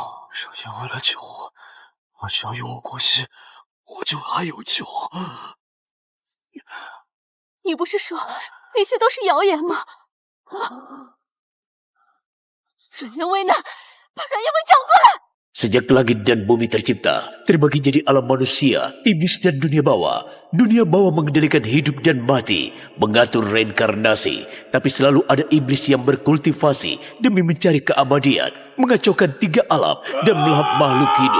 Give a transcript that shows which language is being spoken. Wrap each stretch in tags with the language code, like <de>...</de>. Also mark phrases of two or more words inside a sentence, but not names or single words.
<zh>让燕薇来救我，我只要与我过喜，我就还有救。你不是说那些都是谣言吗？阮燕薇呢？把阮燕薇找过来！</zh> <id>Sejak langit dan bumi tercipta, terbagi jadi alam manusia, iblis dan dunia bawah. Dunia bawah mengendalikan hidup dan mati, mengatur reinkarnasi. Tapi selalu ada iblis yang berkultivasi demi mencari keabadian, mengacaukan 3 alam dan melahap makhluk hidup.</id>